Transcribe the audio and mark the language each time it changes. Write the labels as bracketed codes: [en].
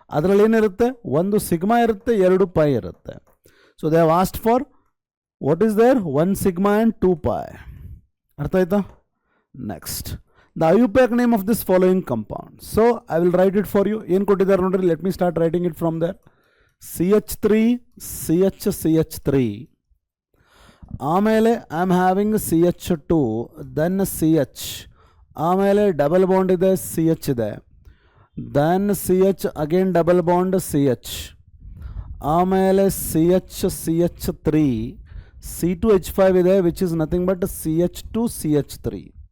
[kn] ಅದರಲ್ಲಿ ಏನಿರುತ್ತೆ, ಒಂದು ಸಿಗ್ಮಾ ಇರುತ್ತೆ, 2 pi ಇರುತ್ತೆ. [en] So they have asked for what is there, 1 sigma and 2 pi. [kn] ಅರ್ಥ ಆಯ್ತಾ? [en] Next, the IUPAC name of this following compound. So I will write it for you. [kn] ಏನು ಕೊಟ್ಟಿದ್ದಾರೆ ನೋಡ್ರಿ, [en] Let me start writing it from there. CH3 CH3, ಆಮೇಲೆ I am having CH2, then CH, [kn] ಆಮೇಲೆ double bond ಇದೆ, [en] CH ಇದೆ, then CH again double bond CH, ಆಮೇಲೆ CH3, C2H5 ಇದೆ, which is nothing but CH2 CH3.